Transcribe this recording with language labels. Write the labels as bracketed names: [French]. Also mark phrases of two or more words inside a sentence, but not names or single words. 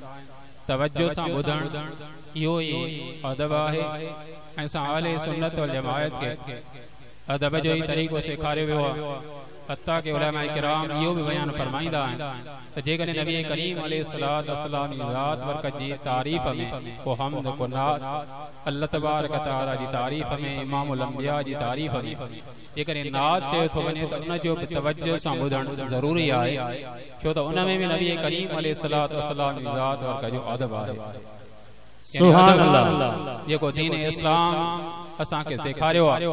[Sindhi] तवज्जो सां ॿुधण इहो ई अदब आहे ऐं असां [Arabic] أهل السنة والجماعة [Sindhi] के अदब जो ई तरीक़ो सेखारियो वियो आहे। हत्ता के उलमा किराम इहो बि बयान फरमाईंदा आहिनि त जेकॾहिं नबी करीम [Arabic] عليه الصلاة والسلام [Sindhi] जी ज़ात बरकत जी तारीफ़ में को हम्द को नात अल्लाह [Arabic] تبارك وتعالى [Sindhi] जी तारीफ़ में [Arabic] إمام الأنبياء [Sindhi] जी तारीफ़ में जेकॾहिं नात चयो थो वञे त उन जो बि तवज्जो सां ॿुधणु ज़रूरी आहे छो त उन में बि नबी करीम [Arabic] عليه الصلاة والسلام [Sindhi] जी ज़ात बरकत जो अदब आहे। [Arabic] سبحان الله [Sindhi] जेको दीन इस्लाम असां के सेखारियो आहे।